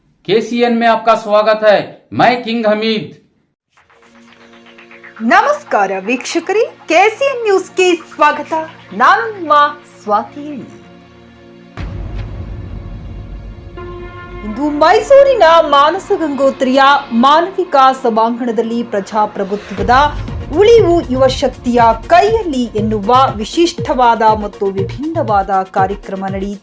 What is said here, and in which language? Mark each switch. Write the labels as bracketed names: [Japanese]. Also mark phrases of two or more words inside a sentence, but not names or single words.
[Hindi] केसीएन में आपका स्वागत है। मैं किंग हमीद। [Kannada] ನಮಸ್ಕಾರ ವೀಕ್ಷಕರೇ, ಕೆಸಿಎನ್ ನ್ಯೂಸ್ಗೆ ಸ್ವಾಗತ. ನಾನು ನಿಮ್ಮ ಸ್ವಾತಿ. ಇಂದು ಮೈಸೂರಿನ ಮಾನಸ ಗಂಗೋತ್ರಿಯ ಮಾನವಿಕ ಸಭಾಂಗಣದಲ್ಲಿ ಪ್ರಜಾಪ್ರಭುತ್ವದ ಉಳಿವು ಯುವ ಶಕ್ತಿಯ ಕೈಯಲ್ಲಿ ಎನ್ನುವ ವಿಶಿಷ್ಟವಾದ ಮತ್ತು ವಿಭಿನ್ನವಾದ ಕಾರ್ಯಕ್ರಮ ನಡೆಯಿತು.